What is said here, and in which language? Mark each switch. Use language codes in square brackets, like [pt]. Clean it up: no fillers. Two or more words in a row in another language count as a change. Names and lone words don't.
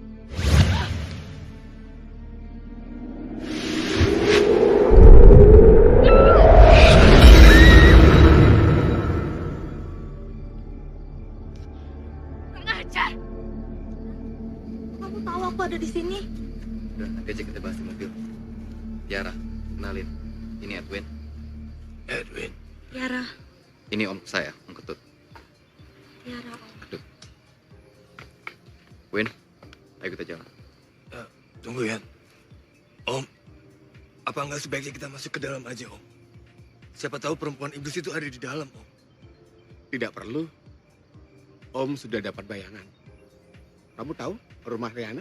[id] Ngajar. Kamu tahu aku ada di sini? Udah, nanti aja kita bahas di mobil. Tiara, kenalin. Ini Edwin. Edwin. Tiara. Ini om saya, Om Ketut. Tiara. Ketut. Win, ayo kita jalan. Tunggu ya. Om, apa nggak sebaiknya kita masuk ke dalam aja, Om? Siapa tahu perempuan iblis itu ada di dalam, Om. Tidak perlu. Om sudah dapat bayangan. Kamu tahu rumah Riana?